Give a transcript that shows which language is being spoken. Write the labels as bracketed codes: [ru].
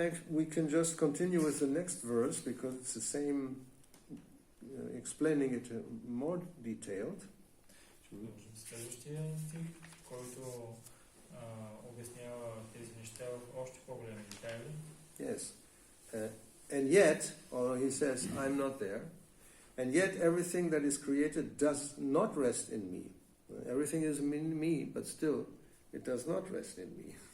[en] We can just continue with the next verse because it's the same, explaining it more detailed. [bg] Следващия стих, който обяснява тези неща в още по-големи детайли. [en] Yes. And yet, although he says, I'm not there, and yet everything that is created does not rest in me. Everything is in me, but still it does not rest in me.